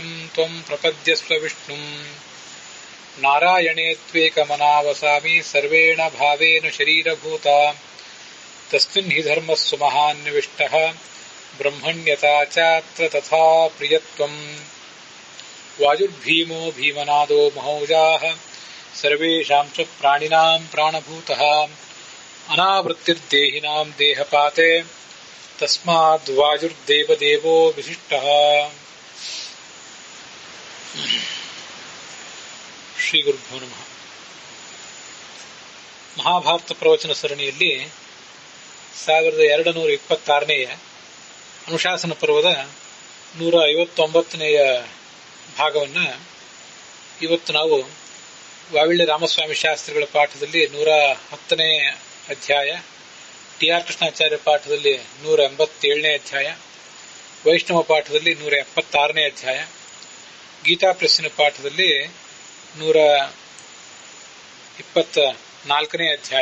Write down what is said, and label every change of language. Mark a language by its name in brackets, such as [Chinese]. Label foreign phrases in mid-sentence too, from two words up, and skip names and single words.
[Sanskrit] त्वं प्रपद्यस्व विष्णुं नारायणे त्वेकमनावसामि सर्वेण भावेन शरीरभूता तस्मिन् हि धर्मस्व महान्विष्टः ब्रह्मण्यता चात्र तथा प्रियत्वम् वायुर्भीमो भीमनादो महौजाः सर्वेषां च प्राणिनां प्राणभूतः अनावृत्तिर्देहिनां देहपाते तस्माद्वायुर्देवदेवो विशिष्टः। ಶ್ರೀ ಗುರುಭ್ಯೋ ನಮಃ. [Kannada] ಮಹಾಭಾರತ ಪ್ರವಚನ ಸರಣಿಯಲ್ಲಿ 1226ನೇ ಅನುಶಾಸನ ಪರ್ವದ 159ನೇ ಭಾಗವನ್ನು ಇವತ್ತು ನಾವು ವಾವಿಳ್ಳಿ ರಾಮಸ್ವಾಮಿ ಶಾಸ್ತ್ರಿಗಳ ಪಾಠದಲ್ಲಿ 110ನೇ ಅಧ್ಯಾಯ, ಟಿ ಆರ್ ಕೃಷ್ಣಾಚಾರ್ಯ ಪಾಠದಲ್ಲಿ 187ನೇ ಅಧ್ಯಾಯ, ವೈಷ್ಣವ ಪಾಠದಲ್ಲಿ 176ನೇ ಅಧ್ಯಾಯ, ಗೀತಾ ಪ್ರೆಸ್ಸಿನ ಪಾಠದಲ್ಲಿ 124ನೇ ಅಧ್ಯಾಯ.